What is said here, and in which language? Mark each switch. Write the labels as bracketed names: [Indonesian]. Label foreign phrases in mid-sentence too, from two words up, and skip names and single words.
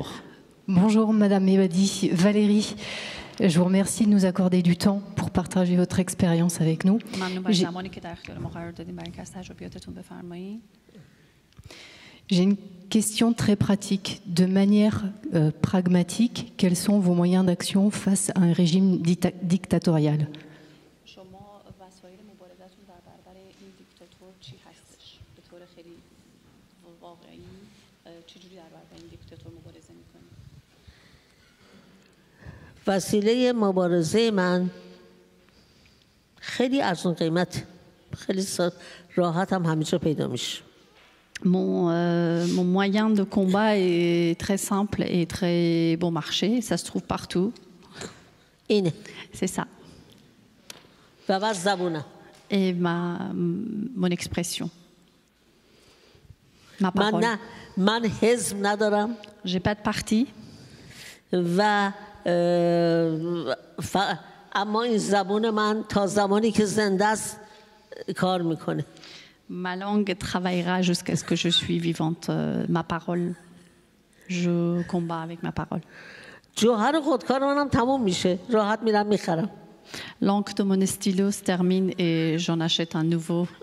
[French] Bonjour Madame Ebadi, Valérie. Je vous remercie de nous accorder du temps pour partager votre expérience avec nous. J'ai une question très pratique. De manière pragmatique, quels sont vos moyens d'action face à un régime dictatorial ? [Persian] وسیله مبارزه من خیلی ارزون قیمت، خیلی راحت هم همه جا پیدا میشه. [French] Mon moyen de combat est très simple et très bon marché. Ça se trouve partout. C'est ça. Et mon expression. Ma parole. J'ai pas de parti. [Persian] اما این زبون من تا زمانی که زنده است کار میکنه. [French] Ma langue travaillera jusqu'à ce que je suis vivante. Ma parole, je combats avec ma parole. [Persian] جوهر خودکار منم تموم میشه، راحت میرم میخرم. [French] L'encre de mon stylo se termine et j'en achète un nouveau.